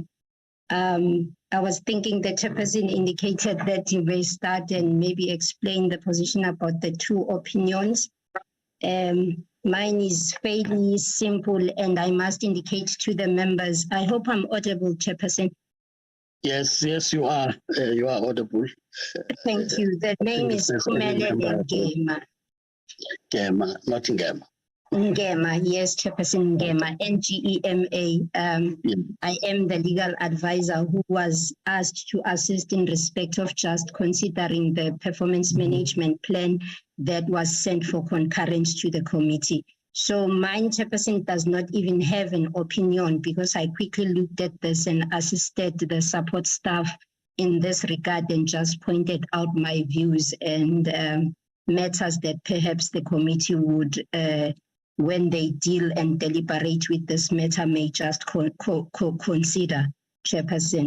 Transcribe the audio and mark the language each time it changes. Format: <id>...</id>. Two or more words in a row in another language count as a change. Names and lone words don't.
<en>I was thinking the chairperson indicated that you may start and maybe explain the position about the two opinions. Mine is fairly simple, and I must indicate to the members. I hope I'm audible, Chairperson. Yes, you are. You are audible. Thank you. The name is Pumalele Ngema. Ngema, not Ngema. Ngema, yes, Chairperson Ngema, Ngema. I am the legal advisor who was asked to assist in respect of just considering the performance management plan that was sent for concurrence to the committee. So mine, Chairperson, does not even have an opinion because I quickly looked at this and assisted the support staff in this regard and just pointed out my views and matters that perhaps the committee would when they deal and deliberate with this matter may just consider, Chairperson.</en>